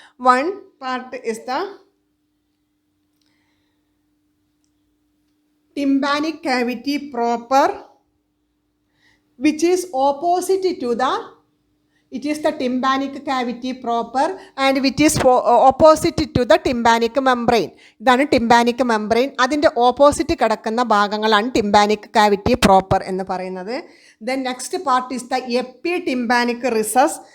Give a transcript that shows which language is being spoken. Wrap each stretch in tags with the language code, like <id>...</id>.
<en>One part is the tympanic cavity proper, which is opposite to the, it is the tympanic cavity proper and which is opposite to the tympanic membrane.</en> <ml>ഇതാണ് tympanic membrane. അതിൻ്റെ opposite കിടക്കുന്ന ഭാഗങ്ങളാണ് tympanic cavity proper എന്ന് പറയുന്നത്.</ml> <en>Then next part is the epitympanic recess.</en>